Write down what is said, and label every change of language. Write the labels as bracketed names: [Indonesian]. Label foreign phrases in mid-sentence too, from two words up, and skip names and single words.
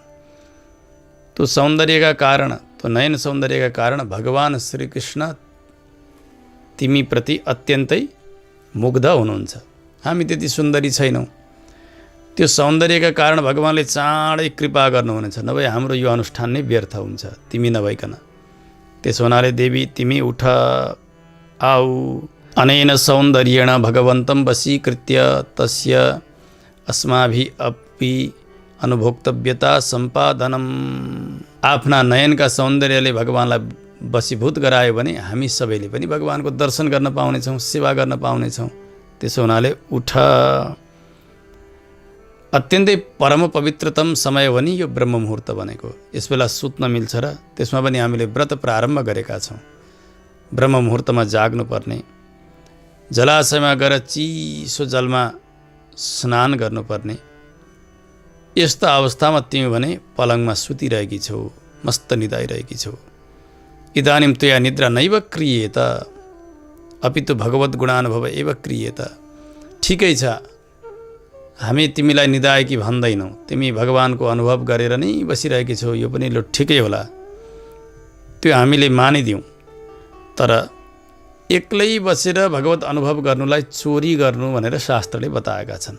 [Nepali] त्यो सौन्दर्यका कारण, त्यो नयन सौन्दर्यका कारण भगवान श्रीकृष्ण तिमीप्रति अत्यन्तै मुग्ध हुनुहुन्छ। हामी त्यति सुन्दरी छैनौँ, त्यो सौन्दर्यका कारण भगवानले चाँडै कृपा गर्नुहुनेछ, नभए हाम्रो यो अनुष्ठान नै व्यर्थ हुन्छ तिमी नभइकन। त्यसो हुनाले देवी तिमी उठ, आऊ। [Sanskrit] अनेन सौन्दर्येण भगवन्तं वशीकृत्य तस्य अस्माभि अपि अनुभोक्तव्यता सम्पादनम। [Nepali] आफ्ना नयनका सौन्दर्यले भगवानलाई वशीभूत गरायो भने हामी सबैले पनि भगवानको दर्शन गर्न पाउनेछौँ, सेवा गर्न पाउनेछौँ। त्यसो हुनाले उठ। अत्यन्तै परम पवित्रतम समय हो नि यो ब्रह्म मुहुर्त भनेको। यस बेला सुत्न मिल्छ र त्यसमा पनि हामीले व्रत प्रारम्भ गरेका छौँ। ब्रह्म मुहुर्तमा जाग्नुपर्ने, जलाशयमा गएर चिसो जलमा स्नान गर्नुपर्ने। यस्ता अवस्थामा तिमी भने पलङमा सुतिरहेकी छौ, मस्त निदाइरहेकी छौ। [Sanskrit] इदानीं त्वया निद्रा नैव क्रियेत अपितु भगवद् गुणानुभव एव क्रियेत। [Nepali] ठिकै छ, हामी तिमीलाई निदाएकी भन्दैनौँ, तिमी भगवानको अनुभव गरेर नै बसिरहेकी छौ, यो पनि लो ठिकै होला, त्यो हामीले मानिदिउँ। तर एक्लै बसेर भगवत अनुभव गर्नुलाई चोरी गर्नु भनेर शास्त्रले बताएका छन्।